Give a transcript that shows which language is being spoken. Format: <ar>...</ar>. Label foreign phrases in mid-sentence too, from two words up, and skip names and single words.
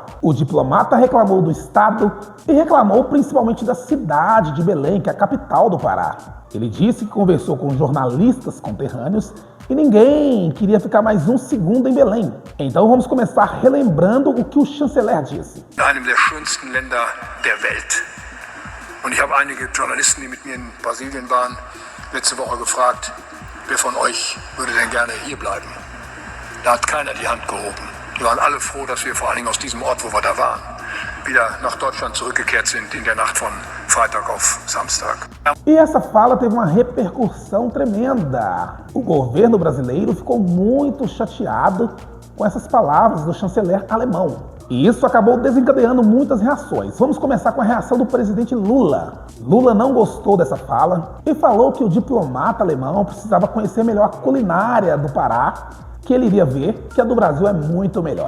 <pt>O diplomata reclamou do Estado e reclamou principalmente da cidade de Belém, que é a capital do Pará. Ele disse que conversou com jornalistas conterrâneos e ninguém queria ficar mais um segundo em Belém. Então vamos começar relembrando o que o chanceler disse.</pt> <de>In einem der schönsten Länder der Welt. Und ich habe einige Journalisten, die mit mir in Brasilien waren, letzte Woche gefragt, wer von euch würde denn gerne hier bleiben? Da hat keiner die Hand gehoben. Die waren alle froh, dass wir vor allen Dingen aus diesem Ort, wo wir da waren, wieder nach Deutschland zurückgekehrt sind in der Nacht von Freitag auf Samstag.</de> <pt>E essa fala teve uma repercussão tremenda. O governo brasileiro ficou muito chateado com essas palavras do chanceler alemão. E isso acabou desencadeando muitas reações. Vamos começar com a reação do presidente Lula. Lula não gostou dessa fala e falou que o diplomata alemão precisava conhecer melhor a culinária do Pará, que ele iria ver que a do Brasil é muito melhor.</pt>